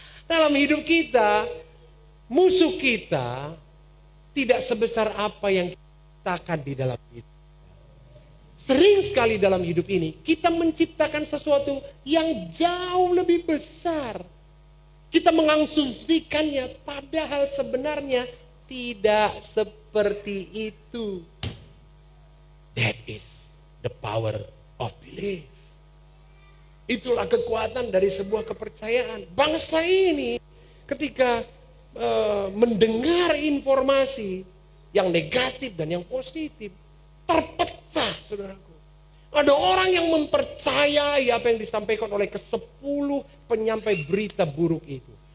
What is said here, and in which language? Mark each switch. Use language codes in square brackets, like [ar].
[id] Dalam hidup kita, musuh kita tidak sebesar apa yang kita ciptakan di dalam hidup. Sering sekali dalam hidup ini, kita menciptakan sesuatu yang jauh lebih besar. Kita mengasumsikannya, padahal sebenarnya tidak seperti itu. [en] That is the power of belief. [id] Itulah kekuatan dari sebuah kepercayaan. Bangsa ini ketika mendengar informasi yang negatif dan yang positif, terpecah, saudaraku. Ada orang yang mempercayai apa yang disampaikan oleh ke-10 penyampai berita buruk itu.